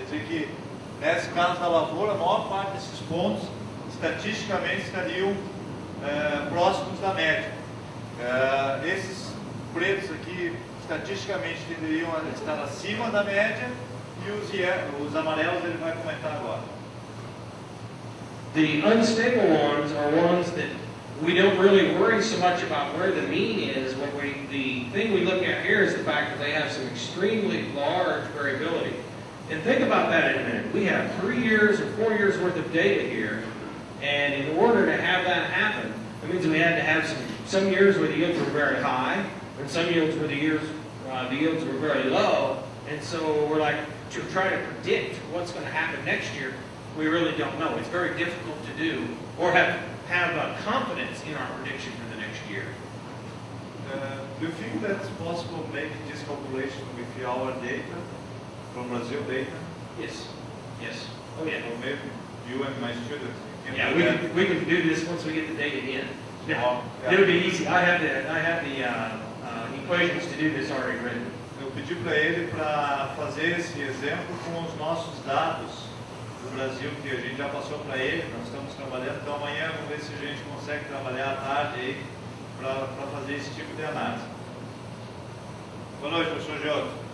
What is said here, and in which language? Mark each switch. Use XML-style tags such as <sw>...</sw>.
<pt>Quer dizer que, nesse caso da lavoura, a maior parte desses pontos, estatisticamente, estariam próximos da média. Esses pretos aqui, estatisticamente, tenderiam a estar acima da média, e os amarelos ele vai comentar agora.</pt> <en>The unstable ones are ones that we don't really worry so much about where the mean is. The thing we look at here is the fact that they have some extremely large variability. And think about that in a minute. We have 3 years or 4 years worth of data here, and in order to have that happen, it means we had to have some years where the yields were very high, and some years where the yields were very low. And so we're like, to try to predict what's going to happen next year, we really don't know. It's very difficult to do, or have confidence in our prediction for the next year. Do you think that's possible making this calculation with our data, from Brazil data? Yes. Yes. Oh yeah. Or maybe you and my students can Yeah, do we can do this once we get the data in. Yeah. It'll be easy. I have the equations to do this already written.</en> <pt>Eu pedi para ele para fazer esse exemplo com os nossos dados do Brasil, que a gente já passou para ele, nós estamos trabalhando, então amanhã vamos ver se a gente consegue trabalhar à tarde aí para fazer esse tipo de análise. Boa noite, professor Jota.</pt>